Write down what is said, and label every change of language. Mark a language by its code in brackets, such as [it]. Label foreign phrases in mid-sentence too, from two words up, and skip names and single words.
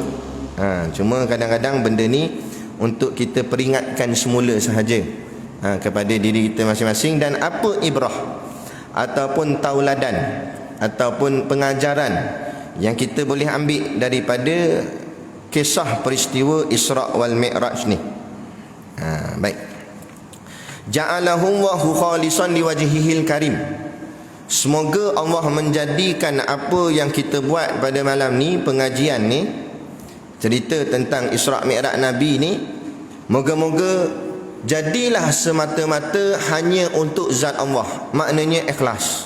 [ms] Cuma kadang-kadang benda ni untuk kita peringatkan semula sahaja kepada diri kita masing-masing. Dan apa ibrah ataupun tauladan ataupun pengajaran yang kita boleh ambil daripada kisah peristiwa Isra' wal Mi'raj ni. Baik. [ar] جعلهم وخالصا لوجهه الكريم. [ms] Semoga Allah menjadikan apa yang kita buat pada malam ni, pengajian ni, cerita tentang Isra' Mi'raj Nabi ni, moga-moga jadilah semata-mata hanya untuk zat Allah. Maknanya ikhlas.